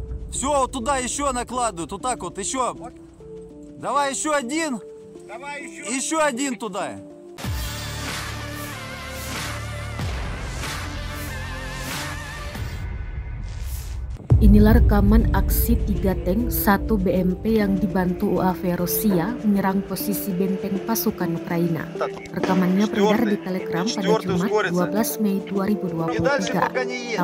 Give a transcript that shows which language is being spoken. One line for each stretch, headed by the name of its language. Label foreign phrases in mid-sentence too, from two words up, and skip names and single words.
Russian: Все, вот туда еще накладывают. Вот так вот, еще. Давай еще один. Давай еще. Еще один туда.
Indonesian: Inilah rekaman aksi 3 tank 1 BMP yang dibantu UAV Rusia menyerang posisi benteng pasukan Ukraina. Rekamannya beredar di Telegram pada Jumat 12 Mei 2023.